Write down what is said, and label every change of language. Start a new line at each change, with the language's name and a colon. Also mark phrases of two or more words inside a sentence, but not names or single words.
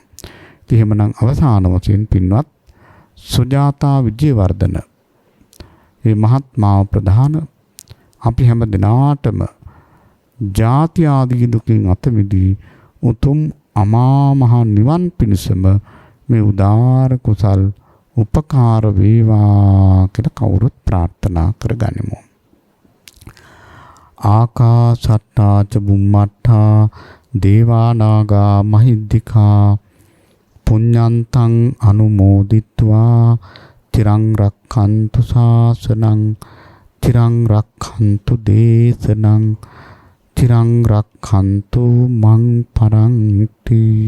Sinhala: ඉතින් එහෙමනම් අවසාන වශයෙන් පින්වත් සුජාතා විජේවර්ධන මේ මහත්මාව ප්‍රධාන අපි හැම දිනාටම ජාති ආදී දුකින් අත මිදී උතුම් අමා මහ නිවන් පිණිසම මේ උදාර කුසල් උපකාර වේවා කියලා කවුරුත් ප්‍රාර්ථනා කරගනිමු.
Pali: ආකාසට්ටා ච බුම්මට්ටා දේවා නාග මහිද්దికා පුඤ්ඤන්තං අනුමෝදිත්වා තිරං රක්ඛන්තු ශාසනං තිරං රක්ඛන්තු දේශනං තිරං රක්ඛන්තු මං පරන්ති.